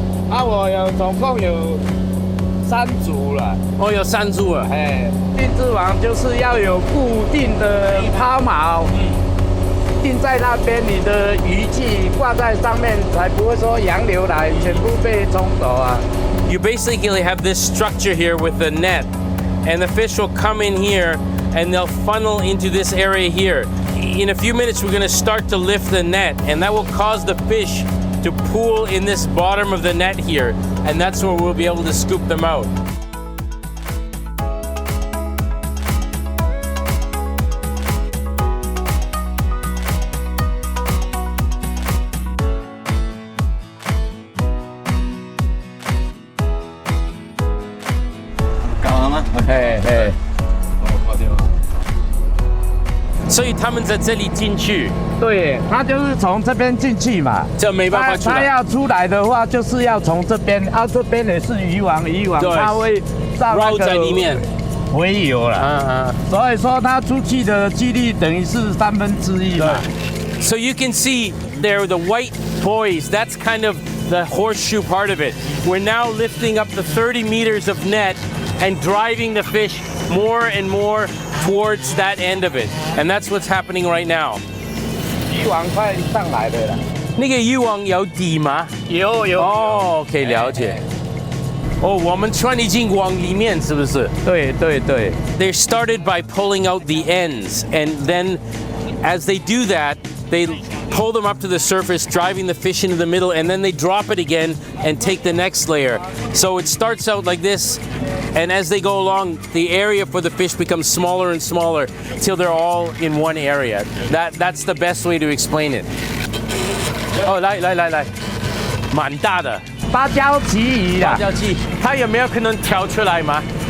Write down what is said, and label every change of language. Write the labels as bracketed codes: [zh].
[zh] 我总共有3组了。哦，有3组了。定制网就是要有固定的抛锚。定在那边，你的鱼具挂在上面，才不会说洋流来全部被冲走啊。 [en] You basically have this structure here with the net, and the fish will come in here, and they'll funnel into this area here. In a few minutes, we're going to start to lift the net, and that will cause the fish to pool in this bottom of the net here, and that's where we'll be able to scoop them out. Hey. [zh] 所以他们在这里进去，对，他就是从这边进去嘛，这没办法出来。他要出来的话，就是要从这边，这边也是渔网它会绕在里面洄游了，所以说他出去的几率等于是1/3嘛。 [en] So you can see there the white toys. That's kind of the horseshoe part of it. We're now lifting up the 30 meters of net and driving the fish more and more towards that end of it. And that's what's happening right now. [zh] 渔网快上来了啦。那个渔网有底吗？有。哦，可以了解。哦，我们船已经往里面，是不是？对。 [en] They started by pulling out the ends, and then as they do that, they pull them up to the surface, driving the fish into the middle, and then they drop it again and take the next layer. So it starts out like this, and as they go along, the area for the fish becomes smaller and smaller till they're all in one area. That's the best way to explain it. [zh] Oh, 来，蛮大的芭蕉旗鱼啦，芭蕉鸡，它有没有可能跳出来吗？